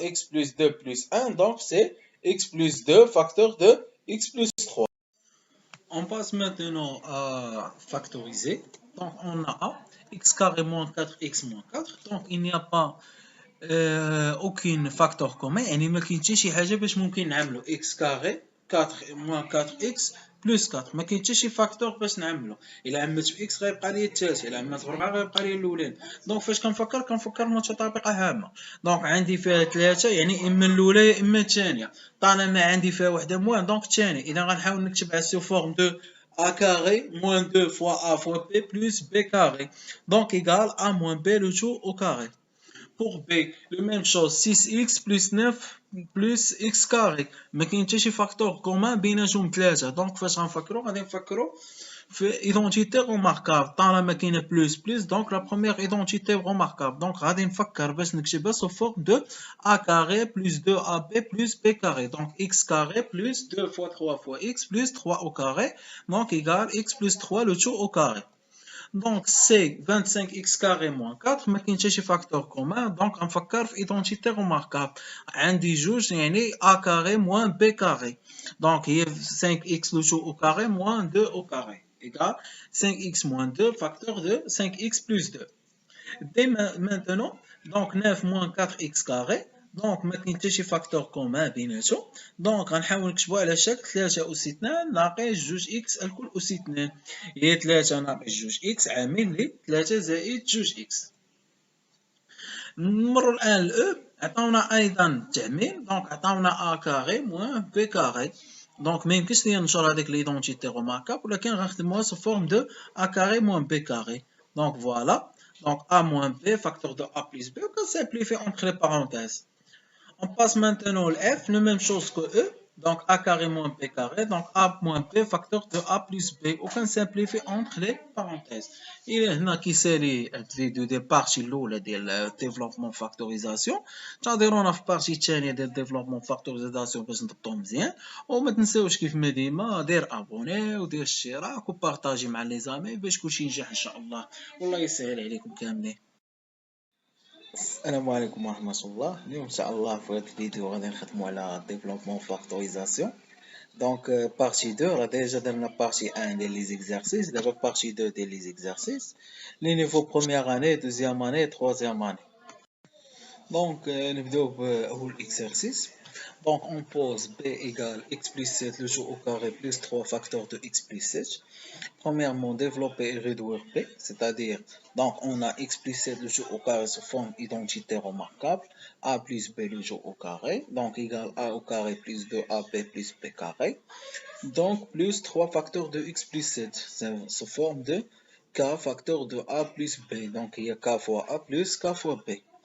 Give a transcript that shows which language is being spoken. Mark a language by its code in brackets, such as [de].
[fr] X plus 2 plus 1. Donc, c'est x plus 2, facteur de x plus 3. On passe maintenant à factoriser. Donc, on a A, x carré moins 4x moins 4. Donc, il n'y a pas aucun facteur commun. [ar] يعني ما كاين حتى شي حاجة باش ممكن نعملو x carré 4 moins 4x plus 4. ما كاين حتى شي فاكتور باش نعملو. إلا عملت ب x غيبقى لي الثالث، إلا عملت ب 4 غيبقى لي الأولاني. دونك فاش كنفكر متطابقة هامة. دونك عندي فيها 3 يعني إما الأولى يا إما الثانية. طالما عندي فيها وحدة موان دونك الثانية. إذا غنحاول نكتبها [fr] سو فورم دو a carré moins 2 fois a fois b plus b carré. Donc égal a moins b le tout au carré. Pour B, la même chose, 6x plus 9 plus x carré. [ar] ما كاين حتى شي فاكتور كومان بيناتهم ثلاثة. دونك فاش غنفكرو غادي نفكرو في ايدونتيتي روماركابل. طالما كاينه بلوس بلوس دونك لا بروميير ايدونتيتي روماركابل. دونك غادي نفكر باش نكتبها سو فورم دو a carré plus 2ab plus b carré. [fr] Donc x carré plus 2 fois 3 fois x plus 3 au carré. Donc égale x plus 3 le tout au carré. Donc c'est 25x carré moins 4. [ar] ما كاين حتى شي فاكتور كومان. دونك غنفكر في ايدونتيتي روماركابل. عندي جوج يعني [fr] a carré moins b carré. Donc هي 5x le tout au carré moins 2 au carré égale 5x moins 2 facteur de 5x plus 2. Dès maintenant, donc 9 moins 4x carré. [ar] Donc ما كاين حتى شي فاكتور كومان بيناتهم. دونك غنحاول نكتبو على شكل 3 أس 2 ناقص 2 إكس الكل أس 2. هي 3 ناقص 2 إكس عامل لي 3 زائد 2 إكس. نمرو الآن لأو. عطاونا أيضا التعميم. دونك عطاونا أ كاري موان بي كاري. دونك ميمكنش ليا نشر هاديك ليدونتيتي روماركابل ولكن غنخدموها سو فورم دو أ كاري موان بي كاري. دونك فوالا. [fr] Donc a moins b, facteur de a plus b, on peut simplifier entre les parenthèses. On passe maintenant au f, la même chose que e, donc a carré moins b carré, donc a moins b, facteur de a plus b, on peut simplifier entre les parenthèses. Il y a qui série [ar] الفيديو ديال البارتي الاولى ديال الديفلوبمون فاكتوريزاسيون. تهضرونا في البارتي الثانيه ديال الديفلوبمون فاكتوريزاسيون باش نضبطو مزيان. وما تنساوش كيف ما ديما دير ابوني ودير اشتراك وبارطاجي مع لي زامي باش كلشي ينجح ان شاء الله. والله يسهل عليكم كاملين. السلام عليكم ورحمة الله. اليوم إن شاء الله في هذا الفيديو غادي نخدمو على ديفلوبمون فاكتوريزاسيون. دونك بارتي 2 راه ديجا درنا بارتي 1 ديال لي زيكزارسيس. دابا بارتي 2 ديال لي زيكزارسيس لي نيفو بروميير اني دوزيام اني تروازيام اني. دونك نبداو بأول اكزارسيس. [fr] Donc on pose b égale x plus 7 le jour au carré plus 3 facteur de x plus 7. Premièrement, développer et réduire b, c'est-à-dire, donc on a x plus 7 le jour au carré sous forme identité remarquable, a plus b le jour au carré, donc égale a au carré plus 2ab plus b carré, donc plus 3 facteurs de x plus 7, c'est sous forme de k facteur de a plus b, donc il y a k fois a plus k fois b.